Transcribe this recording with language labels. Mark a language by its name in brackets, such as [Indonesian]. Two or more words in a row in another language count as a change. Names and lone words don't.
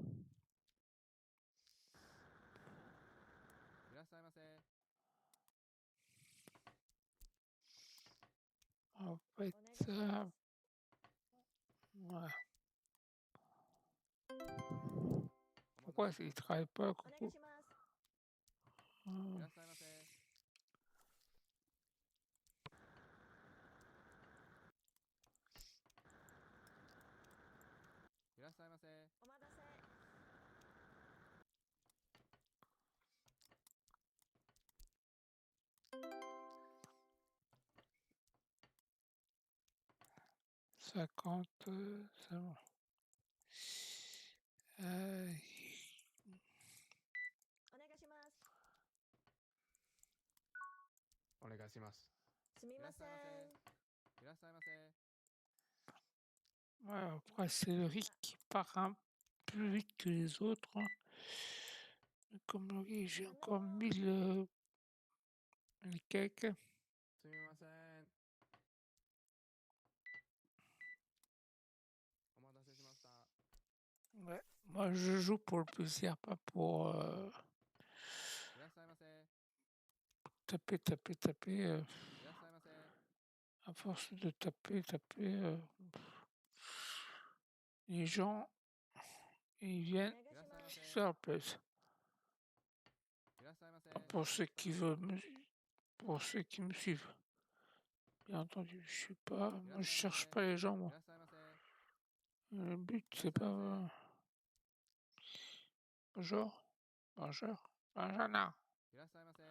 [Japanese] いらっしゃいませ。 [French] En fait, [Japanese] お願いします。 [French] ouais. [Japanese] お待た [French] Pourquoi [Japanese] せし [French] il [Japanese] ました。 [French] travaille pas, [Japanese] お願い [French] Coco? [Japanese] します。いら Hum, っしゃいませ。いらっしゃいませ。お待たせ。 [French] 50, c'est bon. Euh, [Japanese] お願いします。お願いします。すみません。いらっしゃいませ。 [French] ouais, après, c'est le riz qui part un peu vite que les autres, hein. Mais comme le riz, j'ai encore mis le cake. [Japanese] すみません。お待たせしました。 [French] Ouais, moi je joue pour le plaisir, pas pour [Japanese] いらっしゃいませ。 [French] taper. [Japanese] いらっしゃいませ。 [French] À force de taper, les gens, ils [Japanese] お [French] viennent, [Japanese] 願いします。 [French] ça leur plaise. [Japanese] いらっしゃいませ。 [French] Pour ceux qui veulent pour ceux qui me suivent. Bien entendu, je sais pas, moi je cherche pas les gens, [Japanese] い [French] moi. [Japanese] らっしゃいませ。 [French] Le but, c'est pas. Bonjour. Bonjour. Bonjour, non. [Japanese] いらっしゃいませ。